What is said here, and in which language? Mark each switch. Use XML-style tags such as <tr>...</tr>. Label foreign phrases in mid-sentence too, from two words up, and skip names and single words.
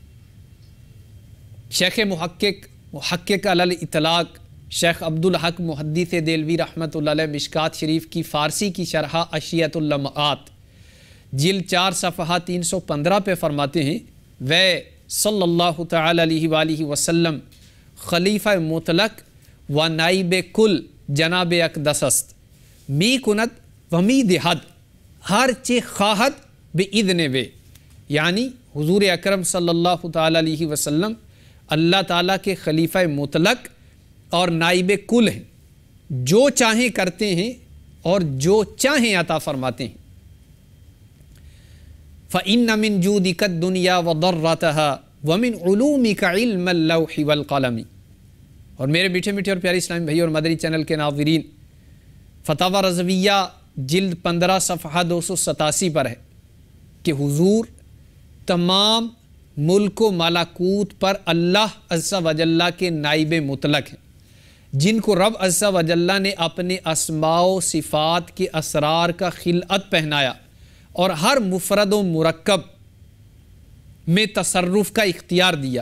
<ur>شیخ محقق علی الاطلاق شیخ عبدالحق محدث دہلوی رحمۃ اللہ علیہ مشکات شریف کی فارسی کی شرح اشیۃ اللمعات جلد 4 صفحہ 315 پہ فرماتے ہیں وہ</ur> <ar>صلی اللہ تعالی علیہ وآلہ وسلم</ar> <fa>خلیفہ مطلق و نائب کل جناب اقدس است، می کنت و می دہد ہر چے خواہد باذن وے،</fa> <ur>یعنی حضور اکرم</ur> <ar>صلی اللہ تعالی علیہ وسلم</ar> <ur>اللہ تعالیٰ کے خلیفہ مطلق اور نائب کل ہیں، جو چاہیں کرتے ہیں اور جو چاہیں عطا فرماتے ہیں۔</ur> <ar>فَإِنَّ مِن جُودِكَ الدُّنْيَا وَضَرَّتَهَا وَمِنْ عُلُومِكَ عِلْمَ اللَّوْحِ وَالْقَلَمِ۔</ar> <ur>اور میرے میٹھے میٹھے اور پیارے اسلامی بھائی اور مدنی چینل کے ناظرین، فتاوی رضویہ جلد 15 صفحہ 287 پر ہے کہ حضور تمام ملک و ملکوت پر اللہ</ur> <ar>عز و جل</ar> <ur>کے نائب مطلق ہیں، جن کو رب</ur> <ar>عز و جل</ar> <ur>نے اپنے اسماء و صفات کے اسرار کا خلعت پہنایا اور ہر مفرد و مرکب میں تصرف کا اختیار دیا۔</ur>